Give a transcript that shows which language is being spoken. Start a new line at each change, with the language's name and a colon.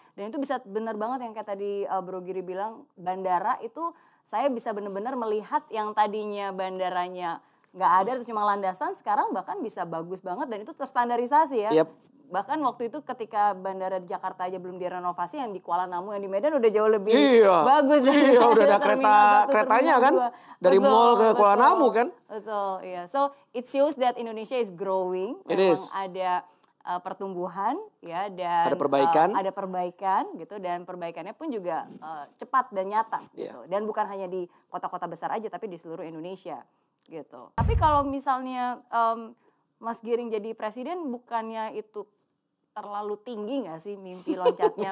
Indonesian: Dan itu bisa benar banget yang kayak tadi Bro Giri bilang, bandara itu saya bisa benar-benar melihat yang tadinya bandaranya nggak ada itu cuma landasan, sekarang bahkan bisa bagus banget dan itu terstandarisasi ya. Bahkan waktu itu ketika bandara di Jakarta aja belum direnovasi, yang di Kuala Namu, yang di Medan udah jauh lebih bagus. Udah ada keretanya kan dari mall ke Kuala Namu kan. Betul, iya.
English: So it shows that Indonesia is growing.
Indonesian: Memang ada pertumbuhan ya, dan ada perbaikan gitu, dan perbaikannya pun juga cepat dan nyata gitu. Dan bukan hanya di kota-kota besar aja tapi di seluruh Indonesia. gitu. Tapi kalau misalnya Mas Giring jadi presiden, bukannya itu terlalu tinggi gak sih mimpi loncatnya?